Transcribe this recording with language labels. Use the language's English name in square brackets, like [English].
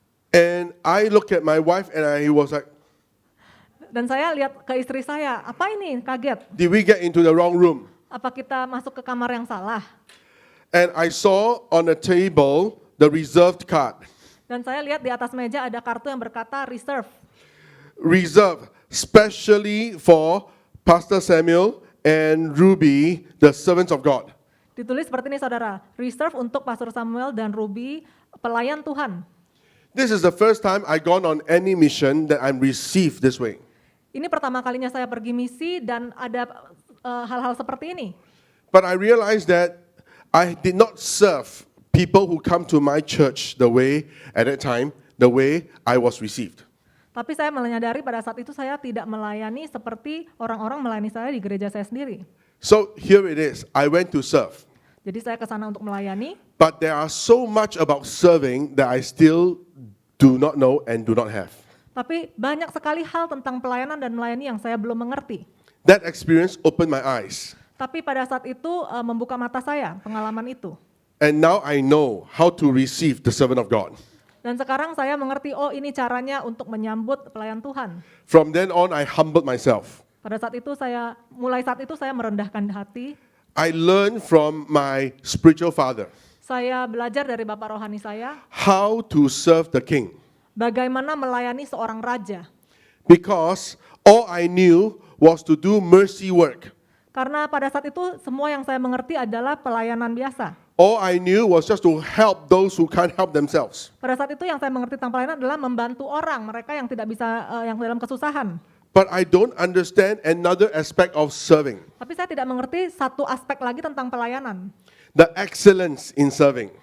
[English] And I looked at my wife and I was like, [Indonesian] Dan saya lihat ke istri saya, apa ini? Kaget. [English] did we get into the wrong room? [Indonesian] Apa kita masuk ke kamar yang salah? [English] And I saw on the table the reserved card. [Indonesian] Dan saya lihat di atas meja ada kartu yang berkata reserve. [English] Reserved, specially for Pastor Samuel and Ruby, the servants of God. [Indonesian] Ditulis seperti ini, saudara. Reserve untuk Pastor Samuel dan Ruby, pelayan Tuhan. [English] This is the first time I gone on any mission that I'm received this way. [Indonesian] Ini pertama kalinya saya pergi misi dan ada hal-hal seperti ini. [English] But I realized that I did not serve people who come to my church the way, at that time, the way I was received. [Indonesian] Tapi saya menyadari pada saat itu saya tidak melayani seperti orang-orang melayani saya di gereja saya sendiri. [English] So here it is, I went to serve. [Indonesian] Jadi saya ke sana untuk melayani, [English] But there are so much about serving that I still do not know and do not have. [Indonesian] tapi banyak sekali hal tentang pelayanan dan melayani yang saya belum mengerti. [English] That experience opened my eyes. [Indonesian] Tapi pada saat itu membuka mata saya, pengalaman itu. [English] And now I know how to receive the servant of God. [Indonesian] Dan sekarang saya mengerti, oh ini caranya untuk menyambut pelayan Tuhan. [English] From then on, I humbled myself. [Indonesian] Pada saat itu mulai saat itu saya merendahkan hati. [English] I learned from my spiritual father [Indonesian] Saya belajar dari bapak rohani saya, [English] how to serve the king. [Indonesian] bagaimana melayani seorang raja. [English] Because all I knew was to do mercy work. [Indonesian] Karena pada saat itu semua yang saya mengerti adalah pelayanan biasa. [English] All I knew was just to help those who can't help themselves. [Indonesian] Pada saat itu yang saya mengerti tentang pelayanan adalah membantu orang, mereka yang tidak bisa, yang dalam kesusahan. [English] But I don't understand another aspect of serving, [Indonesian] Tapi saya tidak mengerti satu aspek lagi tentang pelayanan, [English] the excellence in serving.